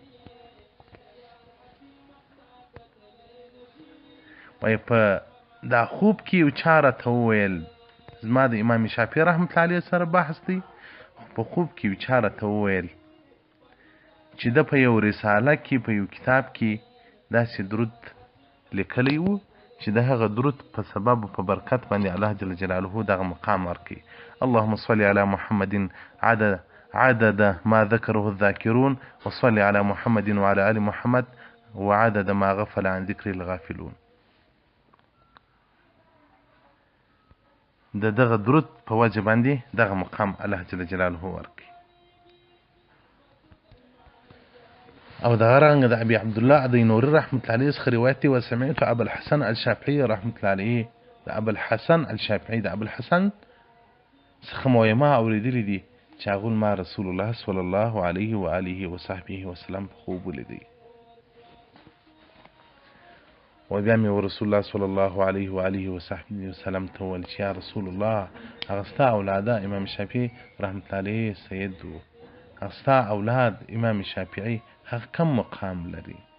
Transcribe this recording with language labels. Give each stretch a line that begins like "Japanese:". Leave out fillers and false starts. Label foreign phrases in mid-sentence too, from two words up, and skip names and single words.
Pashto: وای په دا خوب کې یو چا راته وویل، زما د امام شافعي
Arabic: رحمت الله علیه
Pashto: سره بحث دی، په خوب کې یو چا راته وویل چې د په یو رساله کې په یو کتاب کې داسې درود لیکلی و چې د هغه درود په سبب په برکت باندې
Arabic: الله جل جلاله
Pashto: دغه مقام ورکړي.
Arabic: اللهم صل على محمد عدد ما ذكره الذاكرون، وصل على محمد وعلى آل محمد وعدد ما غفل عن ذكر الغافلون.
Pashto: د دغه درود په وجه باندې دغه مقام
Arabic: الله جل جلاله
Pashto: ورکړي. او دغه رنګه د ابي عبد الله دینوري
Arabic: رحمت الله علیه
Pashto: څخه روایت دی،
Arabic: وسمعت ابا الحسن الشافعي رحمت الله علیه،
Pashto: د ابا الحسن الشافعي د ابا الحسن څخه مو ما اوریدلی دي چې هغه ما رسول الله
Arabic: صلی الله علیه و آله و صحبه وسلم
Pashto: په خوب ولیدی. و بیا مې رسول الله
Arabic: صلی الله علیه و آله و صحبه وسلم
Pashto: ته وویل چې
Arabic: یا رسول الله،
Pashto: هغه ستا اولاده امام شافعي
Arabic: رحمت الله علیه
Pashto: سید و، هغه ستا اولاد امام شافعي هغه کم مقام لري؟